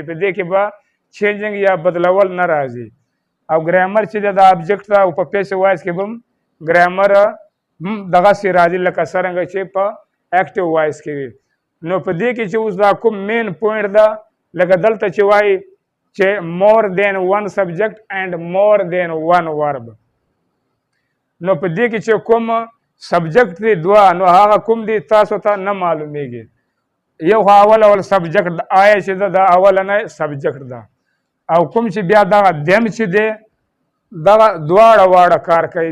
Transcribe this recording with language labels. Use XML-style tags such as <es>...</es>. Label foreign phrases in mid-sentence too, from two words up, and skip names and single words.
<ps>په دې کې به چینجنګ یا بدلول نه راځي. او ګرامر چې دی د ابجکټ ده او په</ps> <en>passive voice</en> <ps>کې به هم ګرامر هم دغسې راځي لکه څرنګه چې په</ps> <en>active voice</en> <ps>کې وي. نو په دې کې چې اوس دا کوم</ps> <en>main point</en> <ps>ده لکه دلته چې وایي چې</ps> <en>more than one subject and more than one verb.</en> <ps>نو په دې کې چې کوم سبجیکټ دی دوه نو هغه کوم دی تاسو ته نه معلومیږي. یو اول سبجیکټ آیا چې دا اولنی سبجیکټ ده. او کوم چې بیا دغه دم چې دی دغه دواړه کار کوي.</ps>